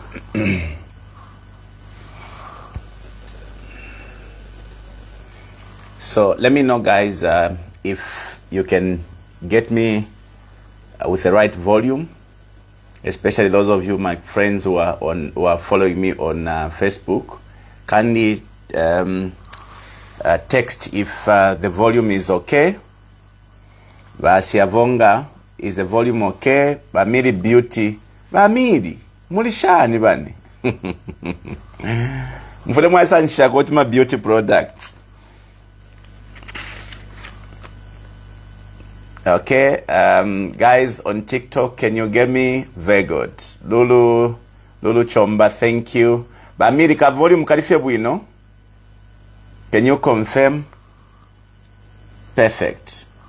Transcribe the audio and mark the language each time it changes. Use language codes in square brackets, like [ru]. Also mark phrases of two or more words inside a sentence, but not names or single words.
[en] So let me know, guys, if you can get me with the right volume, especially those of you, my friends who are following me on Facebook. Kindly text if the volume is okay. Basiavonga, is the volume okay? [bem] Bamiri beauty, bamiri mulishani bani. Mfule mwasa nshakoti ma [en] beauty products. Okay, guys on TikTok, can you get me? Very good. Lulu Chomba, thank you. [bem] Bamiri ka volume kalifye bwino? [en] Can you confirm? Perfect.